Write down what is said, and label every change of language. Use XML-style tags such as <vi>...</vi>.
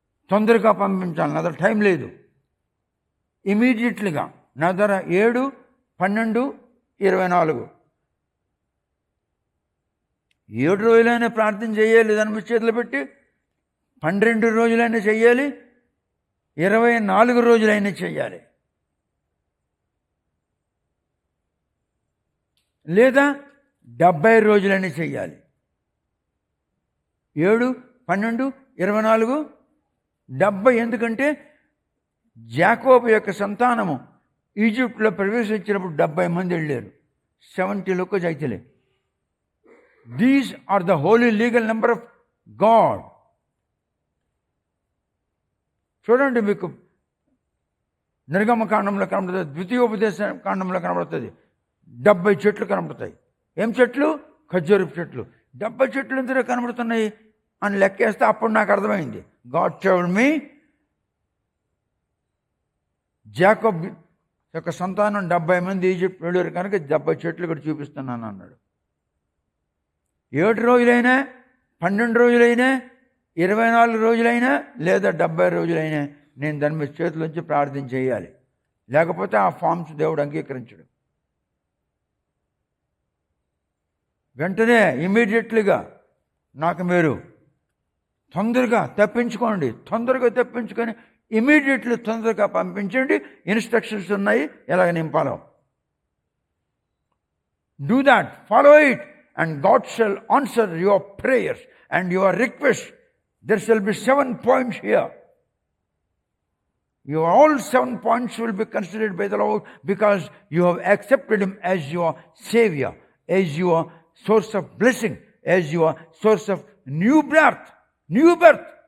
<te>తొందరగా పంపించాలి, నా దగ్గర టైం లేదు. ఇమీడియట్లీగా నా దగ్గర 7, 12, 24 7 రోజులైనా ప్రార్థన చేయాలి, దాని చేతులు పెట్టి 12 రోజులైనా చెయ్యాలి, 24 రోజులైనా చెయ్యాలి, లేదా 70 రోజులైనా చెయ్యాలి. 7, 12, 24, 70. ఎందుకంటే యాకోబు యొక్క సంతానము ఈజిప్ట్లో ప్రవేశించినప్పుడు 70 మంది వెళ్ళారు.</te> <hi>70 लोग जाइए.</hi> <en>These are the holy legal number of God.</en> <te>చూడండి, మీకు నిర్గమకాండంలో కనబడుతుంది, ద్వితీయోపదేశ కాండంలో కనబడుతుంది. 70 చెట్లు కనబడతాయి. ఏం చెట్లు? ఖర్జూరపు చెట్లు. 70 చెట్లు ఎందుకు కనబడుతున్నాయి అని లెక్కేస్తే అప్పుడు నాకు అర్థమైంది.</te> <en>God told me,</en> <te>జాకోబ్ యొక్క సంతానం 70 మంది ఈజిప్ట్ వెళ్ళారు కనుక 70 చెట్లు కూడా చూపిస్తున్నాను అన్నాడు. 7 రోజులైనా, 12 రోజులైనా, 24 రోజులైనా, లేదా 70 రోజులైనా నేను దాని మీద చేతులోంచి ప్రార్థన చేయాలి. లేకపోతే ఆ ఫామ్స్ దేవుడు అంగీకరించడు. వెంటనే ఇమీడియట్లీగా నాకు మీరు తొందరగా తెప్పించుకోండి, తొందరగా తెప్పించుకొని ఇమీడియట్లీ తొందరగా పంపించండి. ఇన్స్ట్రక్షన్స్ ఉన్నాయి ఎలాగ నింపాలో.</te> <en>Do that, follow it, and God shall answer your prayers and your requests. There shall be 7 points here. Your all 7 points will be considered by the Lord because you have accepted Him as your Savior, as your source of blessing, as your source of new birth. New birth.</en>